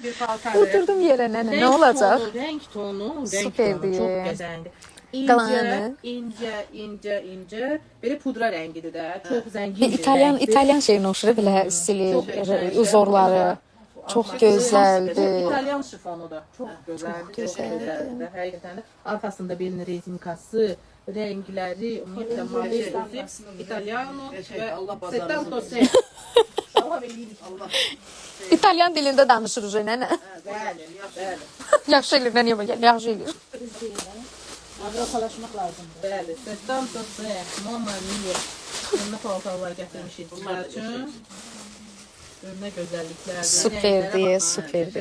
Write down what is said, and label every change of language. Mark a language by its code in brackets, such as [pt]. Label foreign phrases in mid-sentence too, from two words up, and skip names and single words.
[az] bir paltarı. Oturdum yerə nənə, nə olacaq? [tr] Renk tonu, Süperdir. çok güzeldi. [az] Qalanı. [tr] İnce. Böyle pudra rengidir de. Çok zengin bir renkdir. [az] İtalyan şeyinə oxşur belə stili, uzorları. Çox gözəldir. [tr] İtalyan şifonu da çok güzeldi. Çok güzeldi. Hakikaten de arkasında belin rezinkası, renkleri, [az] ümumiyyətlə modeli [tr] İtalyano ve 70. [az] İtalyan dilində danışırıq nənə. Bəli. Yaxşı eləyir, niyə belə? Yaxşı eləyir. Avropalaşmaq lazımdır. Bəli, 70. [it] Mamma mia. [az] Bununla paltarlar gətirmişik sizlər üçün. Görünə gözəlliklərdir. Superdir, superdir.